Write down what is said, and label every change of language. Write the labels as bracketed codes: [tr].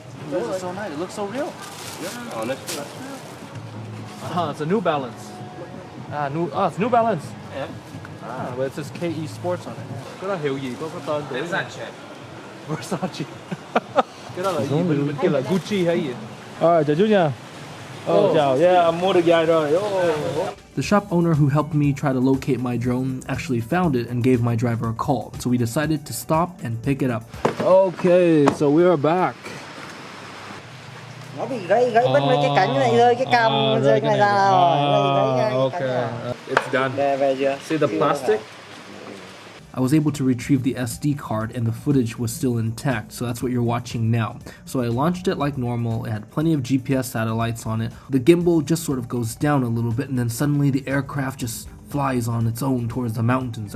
[en] This is so nice. It looks so real. Oh, that's real. It's a New Balance. It's New Balance. Yeah. But it says KE Sports on it. [vi] Cái đó hiệu gì? Có tên của Versace. Versace. Cái đó là gì? Bên kia là Gucci hay gì? Chào chú nha. Oh, chào. [en] Yeah, I'm [vi] mua được dài rồi. Oh. [en] The shop owner who helped me try to locate my drone actually found it and gave my driver a call. So we decided to stop and pick it up. Okay, so we are back. [vi] Nó bị gãy mất mấy cái cánh này, rơi cái cam rơi này ra rồi. [en] Okay, it's done. [vi] Về chưa? [en] See the plastic? I was able to retrieve the SD card and the footage was still intact, so that's what you're watching now. So I launched it like normal, it had plenty of GPS satellites on it. The gimbal just sort of goes down a little bit and then suddenly the aircraft just flies on its own towards the mountains.